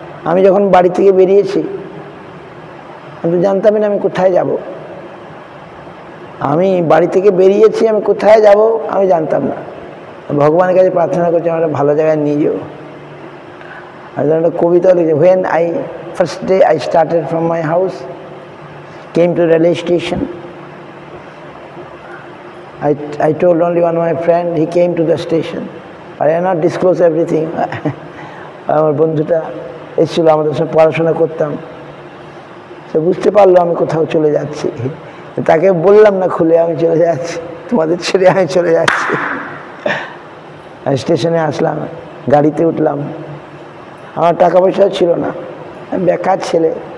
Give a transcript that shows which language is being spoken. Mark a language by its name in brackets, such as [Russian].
[Bangla] আমি যখন বাড়ি থেকে বেরিয়েছি আমি তো জানতামই না আমি কোথায় যাব। আমি বাড়ি থেকে বেরিয়েছি, আমি কোথায় যাব আমি জানতাম না। ভগবানের কাছে প্রার্থনা করছি আমরা ভালো জায়গায় নিয়ে যাবো। আর একটা কবিতা লিখেছি, [English] when first day I started from my house, came to railway station, I told only one of my friend, he came to the station, but I not disclose everything. [Bangla] আমার বন্ধুটা এসেছিল, আমাদের সব পড়াশোনা করতাম, সে বুঝতে পারলো আমি কোথাও চলে যাচ্ছি। তাকে বললাম না খুলে, আমি চলে যাচ্ছি, তোমাদের ছেড়ে আমি চলে যাচ্ছি। স্টেশনে আসলাম, গাড়িতে উঠলাম, আমার টাকা পয়সাও ছিল না, আমি বেকার ছেলে।